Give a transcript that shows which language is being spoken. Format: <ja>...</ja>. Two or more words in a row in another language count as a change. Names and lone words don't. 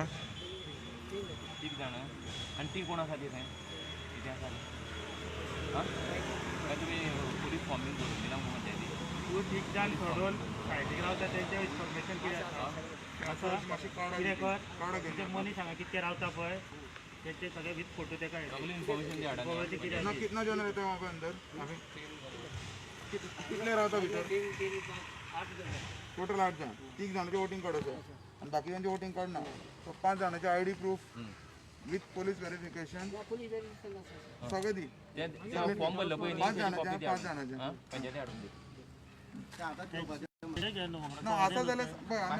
<kok>3 जाणां आनी ती कोण आसा ती थंय कितें आसा हां काय तुमी पुलीस फॉर्म बीन भरून दिला म्हणून पंचायती तूं ठीक जाण सोडून सायडीक रावता तेंचें इन्फॉर्मेशन कितें आसा असं कितें कर तेंचे मनीस हांगा कितके रावता पळय तेंचे सगळे</kok> <en>with photo</en> <kok>तेका सगळी इन्फॉर्मेशन दी हाडा पळय ते कितें</kok> <hi>कितना कितना जन रहते हैं वहाँ पे अंदर अभी कितने रहता भीतर</hi> <kok>टोटल 8 जण 3 जणांचे</kok> <en>voting card</en> <kok>आसा आणि बाकीच्यांचे</kok> <en>voting card</en> <kok>ना सो 5 जणांचे</kok> <en>ID proof with police verification</en> <kok>सगळें दी फॉर्म भरलो पळय न्ही 5 तेजी कॉपी जणांचे दी 5 जणांचे हां पंचायती हाडून दी ना असं जाल्यार पळय आमी</kok>